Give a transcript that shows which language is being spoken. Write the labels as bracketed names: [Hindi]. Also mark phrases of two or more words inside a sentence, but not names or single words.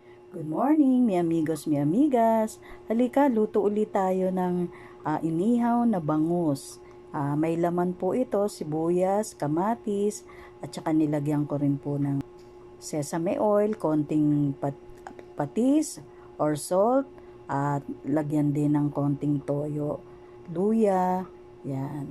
[English] Good morning, [Spanish] mi amigos, mi amigas. [Filipino] Halika, luto ulit tayo ng inihaw na bangus. May laman po ito, sibuyas, kamatis, at saka nilagyan ko rin po ng [English] sesame oil, [Filipino] konting patis or salt, at lagyan din ng konting toyo, luya, yan.